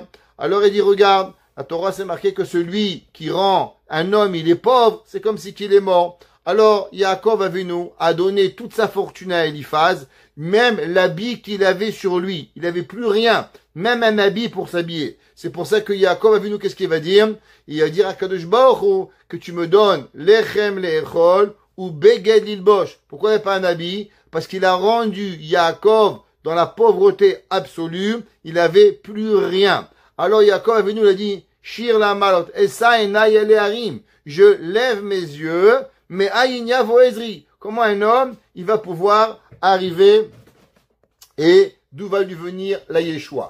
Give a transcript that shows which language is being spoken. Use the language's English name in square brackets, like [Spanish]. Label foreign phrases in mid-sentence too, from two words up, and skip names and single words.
[French] Alors il dit, regarde, la Torah, c'est marqué que celui qui rend un homme, il est pauvre, c'est comme si qu'il est mort. Alors, Yaakov Avinu a donné toute sa fortune à Eliphaz, même l'habit qu'il avait sur lui. Il n'avait plus rien, même un habit pour s'habiller. C'est pour ça que Yaakov Avinu, qu'est-ce qu'il va dire? Il va dire à Kadosh Baruch Hu que tu me donnes [Hebrew] לחם לאכול [French] ou [Hebrew] בגד ללבוש. [French] Pourquoi il n'y a pas un habit? Parce qu'il a rendu Yaakov dans la pauvreté absolue. Il n'avait plus rien. Alors Yaakov Avinu l'a dit, [Hebrew] שיר למעלות אשא עיני אל ההרים. [French] Je lève mes yeux, mais [Hebrew] מאין יבוא עזרי. [French] Comment un homme, il va pouvoir arriver et d'où va lui venir la Yeshua?